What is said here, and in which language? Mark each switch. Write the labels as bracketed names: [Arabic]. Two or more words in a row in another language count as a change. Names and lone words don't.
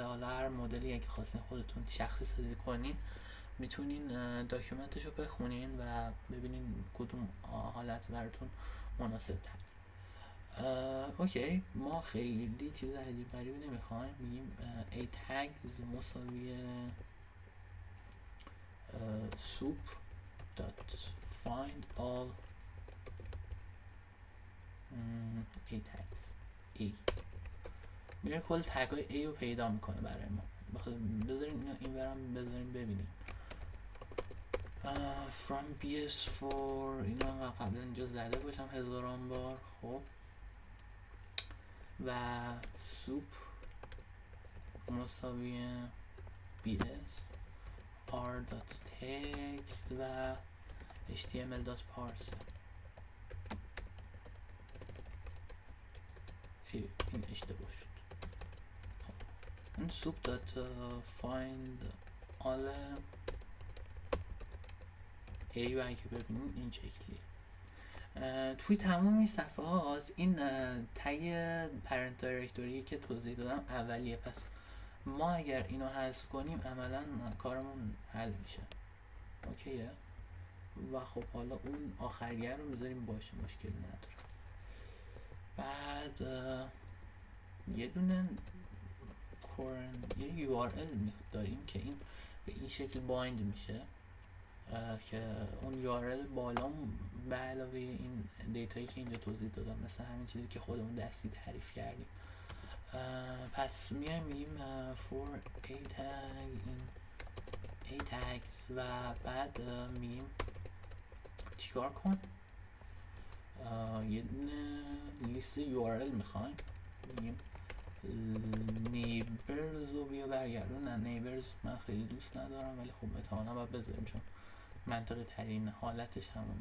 [Persian] حالا هر مدلی اگه خواستین خودتون شخصی سازی کنین میتونین داکیومنتش رو بخونین و ببینین کدوم حالت براتون مناسب تر. اوکی. ما خیلی چیز عجیب غریبی نمیخوایم. میگیم [English] a tags [Persian] مساوی [English] soup dot find all a tags a [Persian] میره کل تگ های a رو پیدا میکنه برای ما. بذاریم این برم بذاریم ببینیم. [English] from bs4 [Persian] اینا قبلا اینجا زده باشم هزاران بار. خب و سوپ مساوی [English] bs r.text [Persian] و html.parser. این اشتباه شد. خب این [English] soup.find all a [Persian] و اگه ببینید این شکلی توی تمام این صفحه ها این تگ پرنت دایرکتوری که توضیح دادم اولیه. پس ما اگر اینو حذف کنیم عملا کارمون حل میشه. اوکیه. و خب حالا اون آخریه رو میذاریم باشه، مشکلی نداره. بعد یه دونه یه URL داریم که این به این شکل بایند میشه که اون URL بالا به علاوه این دیتایی که اینجا توضیح دادم مثل همین چیزی که خودمون دستی تعریف کردیم. پس میایم میگیم [English] for a tag in a tags [Persian] و بعد میگیم چیکار کن. یه دونه لیست URL میخوایم. میگیم نیبرز رو بیا برگردون. نه نیبرز من خیلی دوست ندارم ولی خب احتمالاً باید بذاریم چون منطقی ترین حالتش همونه.